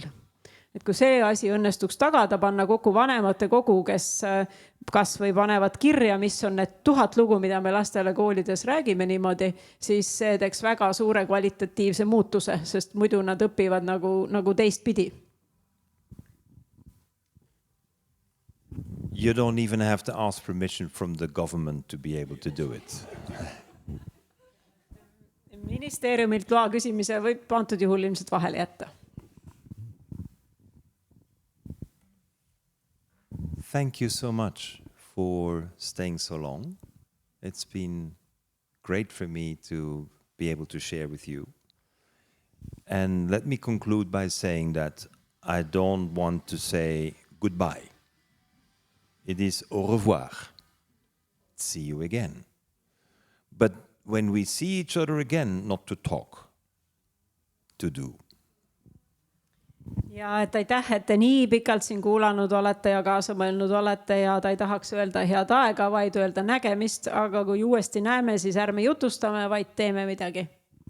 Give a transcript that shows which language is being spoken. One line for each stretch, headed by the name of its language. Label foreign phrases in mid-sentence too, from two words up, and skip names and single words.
Estonian: Et kui see asi õnnestuks tagada, panna kokku vanemate kogu, kes kas või panevad kirja, mis on need 1000 lugu, mida me lastele koolides räägime niimoodi, siis see teeks väga suure kvalitatiivse muutuse, sest muidu nad õpivad nagu teistpidi.
English: You don't even have to ask permission from the government to be able to do it.
Estonian: Ministeeriumilt loa küsimise võib antud juhul ilmselt vahele jätta.
English: Thank you so much for staying so long. It's been great for me to be able to share with you. And let me conclude by saying that I don't want to say goodbye. It is
French: au revoir.
English: See you again. But when we see each other again, not to talk, to do.
Estonian: Ja et aitäh, et te nii pikalt siin kuulanud olete ja kaasa mõelnud olete ja ta ei tahaks öelda head aega, vaid öelda nägemist, aga kui uuesti näeme, siis ärme jutustame, vaid teeme midagi.